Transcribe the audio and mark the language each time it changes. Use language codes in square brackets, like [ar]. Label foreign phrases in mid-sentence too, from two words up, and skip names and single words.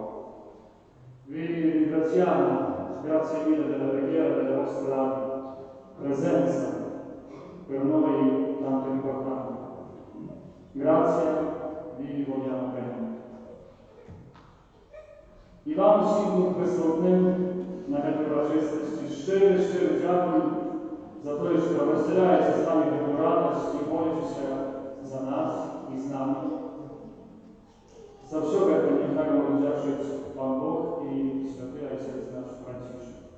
[it] Vi ringraziamo, grazie mille della preghiera, della vostra presenza per noi tanto importante. Grazie, vi vogliamo bene. [uk] І вам усім присутним на товаристві щиро дякую за те, що розселяєте з нами таку радість і молитеся за нас і з нами. За все это нехай вам вдячить Пан Бог і святий Отець наш Францишек.